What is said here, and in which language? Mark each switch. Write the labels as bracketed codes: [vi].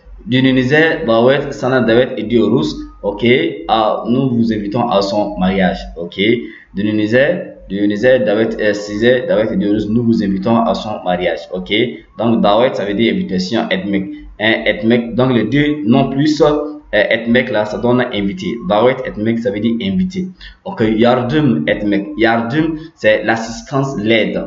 [tr] Düğününüze davet, sana davet ediyoruz. Ok. [fr] Nous vous invitons à son mariage. Ok. [tr] Düğününüze davet ediyoruz. [fr] Nous vous invitons à son mariage. Ok. Donc davet, ça veut dire invitation. Etmek. Etmek. Donc les deux non plus etmek là, ça donne invité. Davet etmek, ça veut dire invité. Ok. Yardım etmek. Yardım, c'est l'assistance, l'aide.